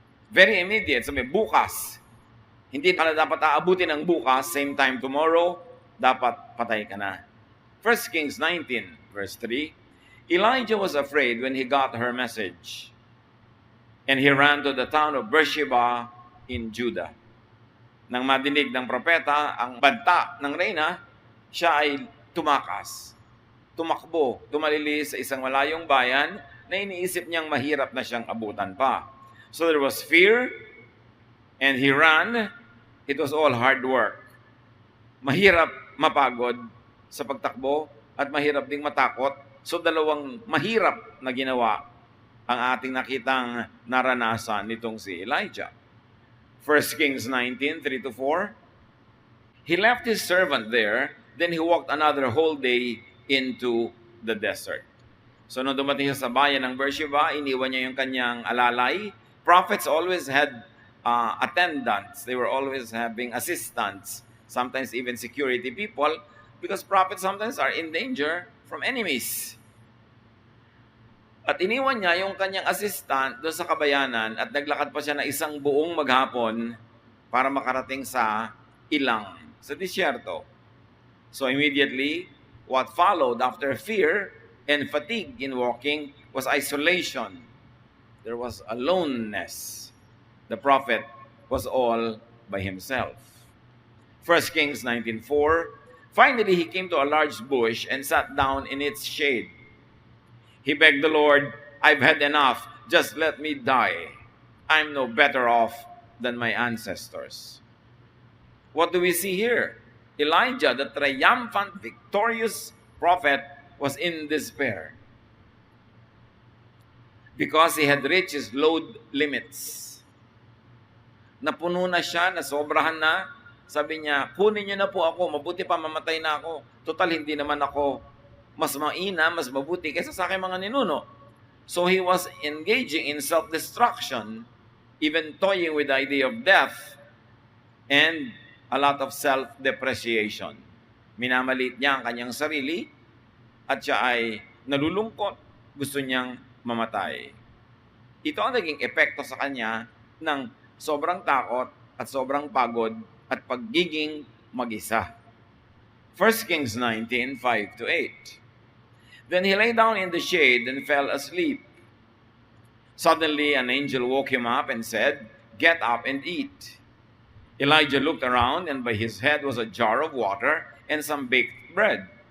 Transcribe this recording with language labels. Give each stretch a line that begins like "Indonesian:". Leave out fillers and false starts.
English: Very immediate.
Filipino: Sabi, bukas. Hindi ka na dapat aabutin ng bukas,
English: same time tomorrow,
Filipino: dapat patay ka na.
English: 1 Kings 19, verse 3, Elijah was afraid when he got her message, and he ran to the town of Beersheba in Judah.
Filipino: Nang madinig ng propeta ang banta ng reyna, siya ay tumakas, tumakbo, tumalili sa isang malayong bayan na iniisip niyang mahirap na siyang abutan pa.
English: So there was fear, and he ran. It was all hard work.
Filipino: Mahirap mapagod sa pagtakbo at mahirap ding matakot. So dalawang mahirap na ginawa ang ating nakitang naranasan nitong si Elijah.
English: 1 Kings 19, 3-4. He left his servant there, then he walked another whole day into the desert.
Filipino: So nung dumating siya sa bayan ng Beersheba, iniwan niya yung kanyang alalay.
English: Prophets always had attendants. They were always having assistants, sometimes even security people, because prophets sometimes are in danger from enemies.
Filipino: At iniwan niya yung kanyang assistant doon sa kabayanan at naglakad pa siya na isang buong maghapon para makarating sa ilang, sa disyerto.
English: So immediately, what followed after fear and fatigue in walking was isolation. There was aloneness. The prophet was all by himself. 1 Kings 19:4. Finally, he came to a large bush and sat down in its shade. He begged the Lord, "I've had enough. Just let me die. I'm no better off than my ancestors." What do we see here? Elijah, the triumphant, victorious prophet, was in despair because he had reached his load limits.
Filipino: Napuno na siya, nasobrahan na. Sabi niya, "Kunin niyo na po ako, mabuti pa mamatay na ako. Total, hindi naman ako mas maina, mas mabuti kaysa sa aking mga ninuno."
English: So he was engaging in self-destruction, even toying with the idea of death, and a lot of self-depreciation.
Filipino: Minamaliit niya ang kanyang sarili, at siya ay nalulungkot, gusto niyang mamatay. Ito ang naging epekto sa kanya ng sobrang takot at sobrang pagod at pagiging mag-isa.
English: 1 Kings 19, 5-8. Then he lay down in the shade and fell asleep. Suddenly an angel woke him up and said, "Get up and eat." Elijah looked around, and by his head was a jar of water and some baked bread.